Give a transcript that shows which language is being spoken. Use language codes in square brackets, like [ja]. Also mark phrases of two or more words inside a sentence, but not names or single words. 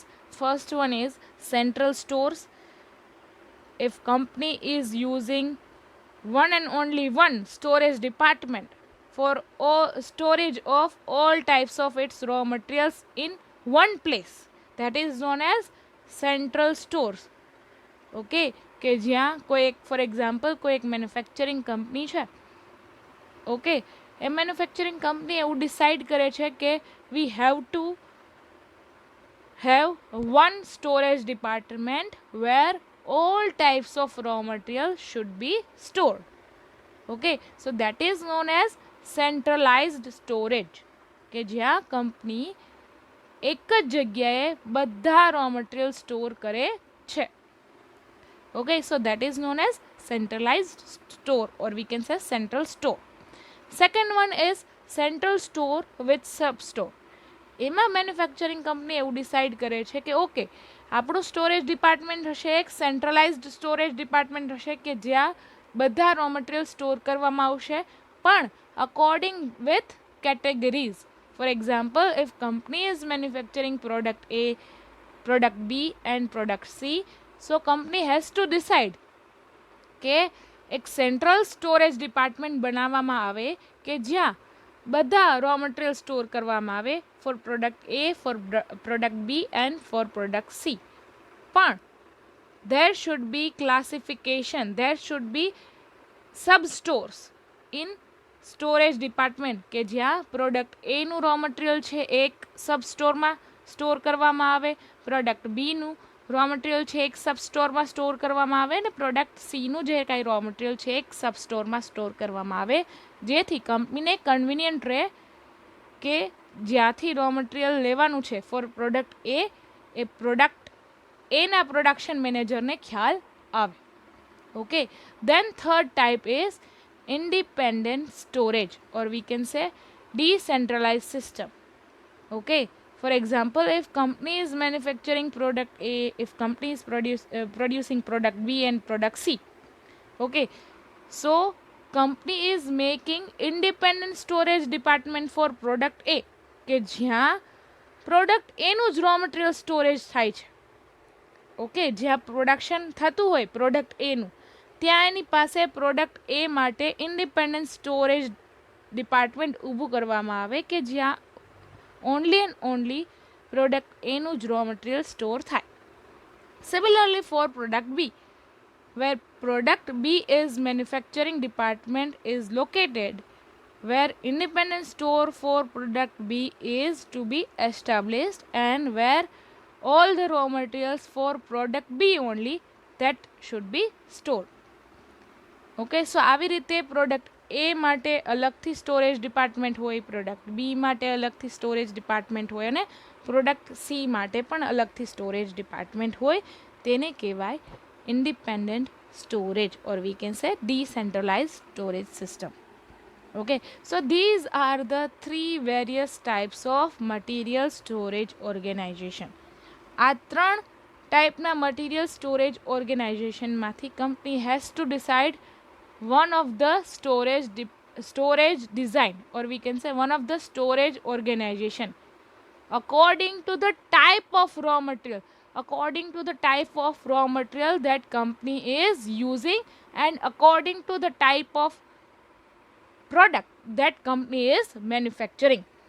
[en] First one is central stores. If company is using one and only one storage department for all storage of all types of its raw materials in one place, that is known as central stores. [gu] ઓકે, કે જ્યાં કોઈ એક [en] for example [gu] કોઈ એક [en] manufacturing company [gu] છે. [en] ઓકે, એ manufacturing company [gu] એવું ડિસાઇડ કરે છે કે [en] we have to have one storage department where all types of raw material should be stored. Okay, so that is known as centralized storage, [gu] કે જ્યાં કંપની એક જ જગ્યાએ બધા [en] raw material store [gu] કરે છે. [en] Okay, so that is known as centralized store, or we can say central store. Second one is central store with sub store. [gu] એમાં મેન્યુફેક્ચરિંગ કંપની એવું ડિસાઇડ કરે છે કે ઓકે, આપણું [en] storage department [gu] હશે એક [en] centralized storage department [gu] હશે કે જ્યાં બધા [en] raw material store [gu] કરવામાં આવશે, પણ [en] according with categories. for example, if company is manufacturing product A, product B and product C, so company has to decide [gu] કે એક [en] central storage department [gu] બનાવવામાં આવે કે જ્યાં બધા [en] raw material store [gu] કરવામાં આવે [en] for product A, for product B and for product C. પણ there should be classification, there should be sub stores in storage department [gu] કે જ્યાં પ્રોડક્ટ એનું [en] raw material [gu] છે એક [en] sub storeમાં store [gu] કરવામાં આવે, પ્રોડક્ટ બીનું [en] raw material [gu] છે એક [en] sub storeમાં store [gu] કરવામાં આવે, અને પ્રોડક્ટ સીનું જે કાંઈ [en] raw material [gu] છે એક [en] sub storeમાં store [gu] કરવામાં આવે, જેથી [en] companyને convenient [gu] રહે કે જ્યાંથી [en] raw material [gu] લેવાનું છે [en] for product A product Aના production managerને [gu] ખ્યાલ આવે. [en] okay, then third type is independent storage, or we can say decentralized system. Okay, for example, if company is manufacturing product A, if company is producing product B and product C, okay, so company is making independent storage department for product A, [gu] કે જ્યાં પ્રોડક્ટ એનું જ [en] raw material storage [gu] થાય છે. ઓકે, જ્યાં પ્રોડક્શન થતું હોય પ્રોડક્ટ એનું, ત્યાં એની પાસે પ્રોડક્ટ એ માટે [en] independent storage department [gu] ઊભું કરવામાં આવે કે જ્યાં [en] only and only product A [gu] નું જ [en] raw material store [gu] થાય. [en] Similarly for product B, where product B is manufacturing department is located, where independent store for product B is to be established and where all the raw materials for product B only that should be stored. okay, so [gu] આવી રીતે પ્રોડક્ટ એ માટે અલગથી [en] storage department [gu] હોય, પ્રોડક્ટ બી માટે અલગથી [en] storage department [gu] હોય અને પ્રોડક્ટ સી માટે પણ અલગથી [en] storage department [gu] હોય, તેને કહેવાય [en] independent storage or we can say decentralized storage system. Okay, so these are the three various types of material storage organization. [gu] આ ત્રણ ટાઈપના [en] material storage organizationમાંથી company has to decide one of the storage design, or we can say one of the storage organization according to the type of raw material, according to the type of raw material that company is using and according to the type of product that company is manufacturing.